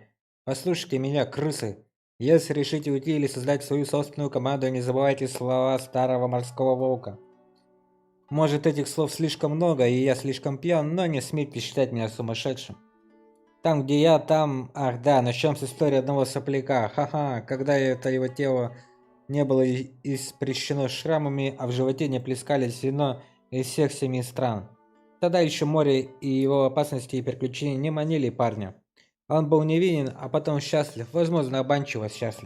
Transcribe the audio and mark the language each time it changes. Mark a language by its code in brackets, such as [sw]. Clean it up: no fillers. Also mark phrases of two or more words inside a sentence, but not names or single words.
[ru] Послушайте меня, крысы. Если решите уйти или создать свою собственную команду, не забывайте слова старого морского волка. Может, этих слов слишком много, и я слишком пьян, но не смейте считать меня сумасшедшим. Там, где я, там... Ах да, начнем с истории одного сопляка. Ха-ха, когда это его тело не было испрещено шрамами, а в животе не плескались вино из всех 7 стран. Тогда еще море и его опасности и приключения не манили парня. Он был невинен, а потом счастлив, возможно, обманчиво счастлив.